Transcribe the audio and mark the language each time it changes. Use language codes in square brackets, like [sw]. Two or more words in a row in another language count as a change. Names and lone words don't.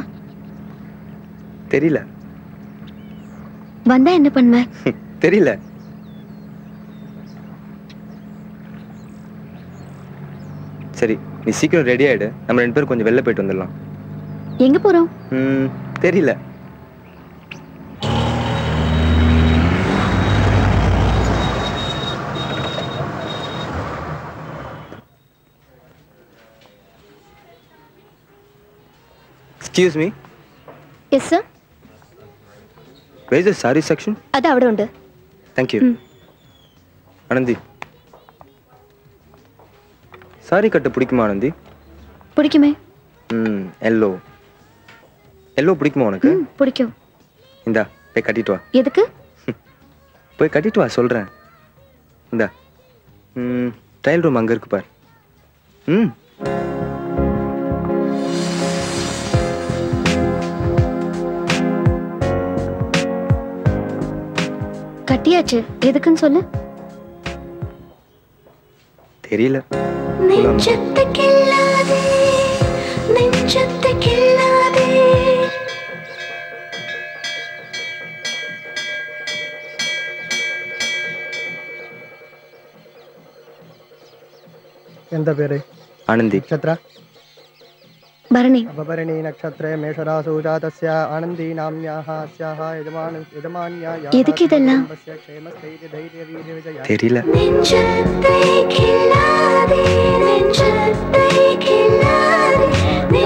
[ta] தெரியல. வந்தா என்ன பண்ணுவ? தெரியல. சரி, நீ சீக்கிரம் ரெடி ஆயிடு. நம்ம 2 பேரும் கொஞ்சம் வெளில போயிட்டு வந்துடலாம். எங்க போறோம்? தெரியல. [en] Excuse me. Yes, sir. Where is the saree section? [ta] அது [ml] അവിടെ ഉണ്ട്. [en] Thank you. ஆனந்தி, [ta] சாரி கட்ட பிடிக்குமா ஆனந்தி? பிடிக்குமே. எல்லோ. எல்லோ பிடிக்குமா உனக்கு? பிடிக்கும். இந்தா, போய் கட்டிட்டு வா. எதுக்கு? போய் கட்டிட்டு வா சொல்றேன். இந்தா. [en] trial room [ta] அங்க இருக்கு பார். கட்டியாச்சு. எதுக்குன்னு சொல்லு. தெரியல. நெஞ்சத்தை கிள்ளாதே, நெஞ்சத்தை கிள்ளாதே. [kn] ಎಂತ ಬೇರೆ? ಆನಂದಿ. ನಕ್ಷತ್ರ ಭರಣಿ. [sa] ಭರಣಿ ನಕ್ಷತ್ರೇ ಮೇಷರಾಸು ಜಾತಸ್ಯ ಆನಂದಿ ನಾಮ್ಯಾಹ ಅಸ್ಯಾಹ ಯಜಮಾನ್ಯಾಯ [ta] எதுக்கிதெல்லாம்? [sa] ಕ್ಷೇಮಸ್ಥೈರ್ಯ ಧೈರ್ಯ ವೀರ್ಯ ವಿಜಯ. [ta] தெரியல. நெஞ்சத்தை கிள்ளாதே, நெஞ்சத்தை கிள்ளாதே.